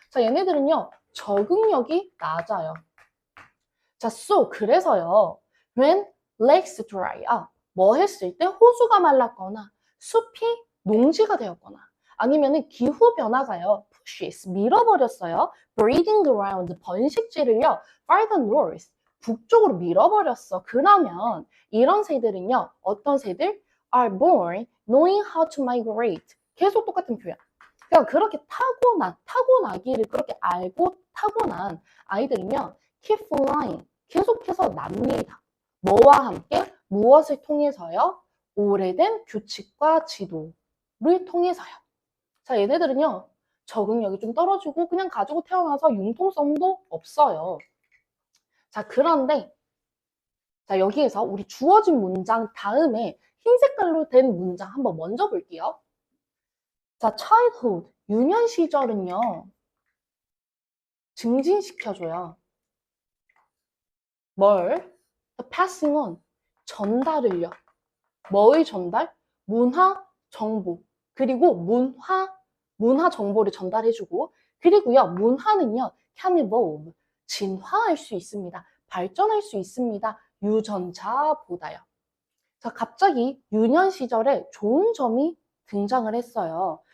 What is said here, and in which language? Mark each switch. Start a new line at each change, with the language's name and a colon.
Korean: 자, 얘네들은요, 적응력이 낮아요. 자,
English: so,
Korean: 그래서요,
English: when lakes dry up,
Korean: 뭐 했을 때 호수가 말랐거나 숲이 농지가 되었거나 아니면은 기후 변화가요,
English: pushes,
Korean: 밀어버렸어요.
English: breeding ground,
Korean: 번식지를요,
English: farther north,
Korean: 북쪽으로 밀어버렸어. 그러면 이런 새들은요, 어떤 새들?
English: are born knowing how to migrate.
Korean: 계속 똑같은 표현. 그러니까 그렇게 타고나기를 그렇게 알고 타고난 아이들이면
English: keep flying,
Korean: 계속해서 납니다. 뭐와 함께? 무엇을 통해서요? 오래된 규칙과 지도를 통해서요. 자, 얘네들은요, 적응력이 좀 떨어지고 그냥 가지고 태어나서 융통성도 없어요. 자, 그런데 자, 여기에서 우리 주어진 문장 다음에 흰 색깔로 된 문장 한번 먼저 볼게요. 자, childhood, 유년 시절은요, 증진시켜줘요. 뭘?
English: The passing on,
Korean: 전달을요. 뭐의 전달? 문화 정보. 그리고 문화 정보를 전달해주고, 그리고요, 문화는요,
English: can evolve,
Korean: 진화할 수 있습니다. 발전할 수 있습니다. 유전자보다요. 자, 갑자기 유년 시절에 좋은 점이 등장을 했어요.